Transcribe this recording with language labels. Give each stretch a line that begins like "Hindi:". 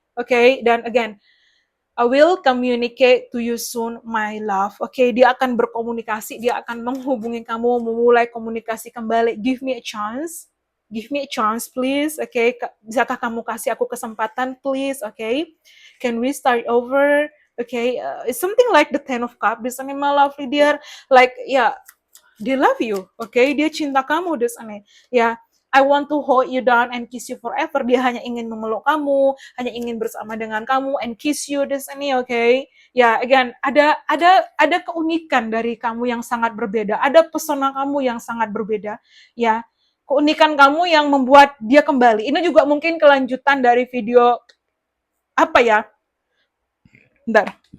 English: Okay, dan again, I will communicate to you soon, my love.
Indonesian: Okay, dia akan berkomunikasi, dia akan menghubungi kamu, memulai komunikasi kembali.
English: Give me a chance. Give me a chance, please. Okay,
Indonesian: bisakah kamu kasih aku kesempatan,
English: please? Okay, can we start over? Okay, it's something like the Ten of Cups.
Indonesian: Di sana,
English: my lovely dear, like, yeah, they love you. Okay,
Indonesian: dia cinta kamu di sana.
English: Ya, I want to hold you down and kiss you forever.
Indonesian: Dia hanya ingin memeluk kamu, hanya ingin bersama dengan kamu
English: and kiss you
Indonesian: di sini, okay? Ya, again, ada keunikan dari kamu yang sangat berbeda. Ada pesona kamu yang sangat berbeda. Ya, keunikan kamu yang membuat dia kembali. Ini juga mungkin kelanjutan dari video apa ya? Bentar.